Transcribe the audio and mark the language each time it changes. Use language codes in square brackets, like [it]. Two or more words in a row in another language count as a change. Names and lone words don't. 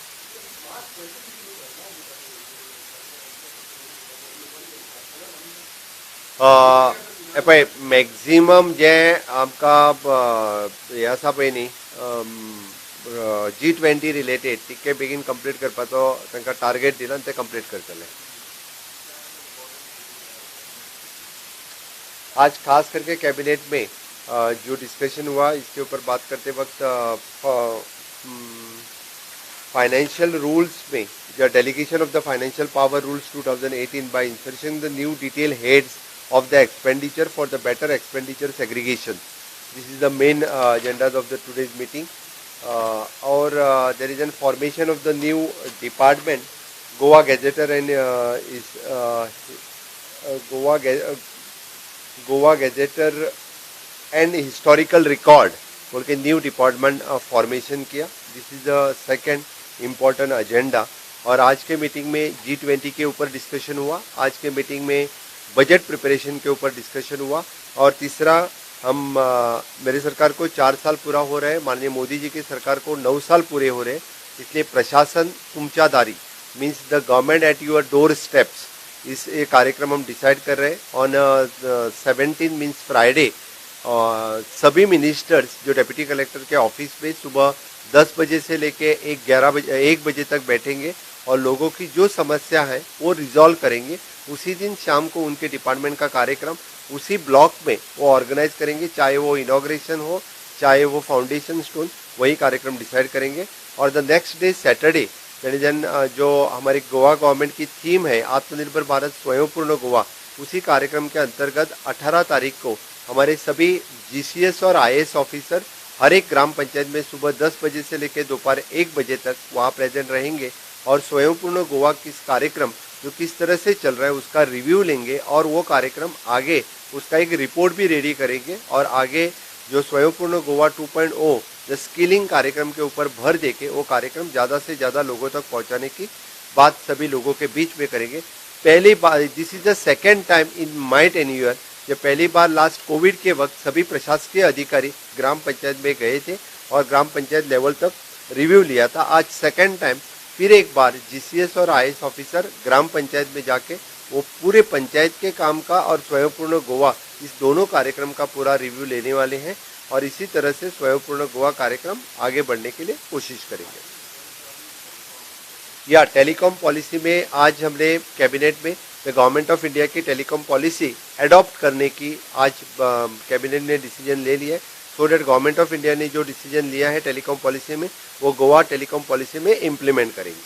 [kok] पळय मॅक्झिमम जे आमकां हें आसा पळय न्ही [en] G20 related [kok] तितके बेगीन कंप्लीट करपाचो तांकां टार्गेट दिला आनी ते कंप्लीट करतले [hi] आज खास करके कैबिनेट में जो डिस्कशन हुआ इसके ऊपर बात करते वक्त [en] financial rules [hi] में [en] the delegation of the financial power rules 2018 by inserting the new detailed heads of the expenditure for the better expenditure segregation. This is the main agendas of the today's meeting. Or there is a formation of the new department, Goa Gazetteer and Goa Gazetteer and Historical Record [hi] बोल के [en] new department formation किया. this is the second important agenda. [hi] और आज के मीटिंग में G20 के ऊपर डिस्कशन हुआ. आज के मीटिंग में [en] budget preparation [hi] के ऊपर डिस्कशन हुआ. और तीसरा हम मेरी सरकार को 4 साल पूरा हो रहे हैं, माननीय मोदी जी की सरकार को 9 साल पूरे हो रहे हैं. इसलिए प्रशासन तुमच्या दारी [en] means the government at your door steps is [hi] ये कार्यक्रम हम डिसाइड कर रहे हैं. [en] on 17 means Friday [hi] सभी मिनिस्टर्स जो [en] deputy collector [hi] के ऑफिस में सुबह 10 बजे से लेके 1 बजे तक बैठेंगे और लोगों की जो समस्या है वो रिजॉल्व करेंगे. उसी दिन शाम को उनके डिपार्टमेंट का कार्यक्रम उसी ब्लॉक में वो ऑर्गेनाइज करेंगे, चाहे वो इनॉग्रेशन हो चाहे वो [en] foundation stone, [hi] वही कार्यक्रम डिसाइड करेंगे. और [en] the next day Saturday [hi] जो हमारी [en] Goa government [hi] की थीम है आत्मनिर्भर भारत स्वयंपूर्ण गोवा, उसी कार्यक्रम के अंतर्गत 18 तारीख को हमारे सभी GCS और IAS ऑफिसर हर एक ग्राम पंचायत में सुबह 10 बजे से लेकर दोपहर 1 बजे तक वहाँ प्रेजेंट रहेंगे और स्वयंपूर्ण गोवा किस कार्यक्रम जो किस तरह से चल रहा है उसका रिव्यू लेंगे और वो कार्यक्रम आगे उसका एक रिपोर्ट भी रेडी करेंगे. और आगे जो स्वयंपूर्ण गोवा 2.0 [en] the skilling [hi] कार्यक्रम के ऊपर भर देके वो कार्यक्रम ज़्यादा से ज़्यादा लोगों तक पहुँचाने की बात सभी लोगों के बीच में करेंगे. पहली बार [en] this is the second time in my tenure, [hi] जब पहली बार [en] last Covid [hi] के वक्त सभी प्रशासकीय अधिकारी ग्राम पंचायत में गए थे और ग्राम पंचायत लेवल तक रिव्यू लिया था. आज [en] second time [hi] फिर एक बार GCS और IAS ऑफिसर ग्राम पंचायत में जाके वो पूरे पंचायत के काम का और स्वयंपूर्ण गोवा इस दोनों कार्यक्रम का पूरा रिव्यू लेने वाले हैं और इसी तरह से स्वयंपूर्ण गोवा कार्यक्रम आगे बढ़ने के लिए कोशिश करेंगे. या [en] telecom policy [hi] में आज हमने कैबिनेट में [en] the Government of India [hi] की [en] telecom policy adopt [hi] करने की आज कैबिनेट ने डिसीजन ले लिया है. [en] so that Government of India [hi] ने जो डिसीजन लिया है [en] telecom policy [hi] में वो [en] Goa telecom policy [hi] में इम्प्लीमेंट करेंगे.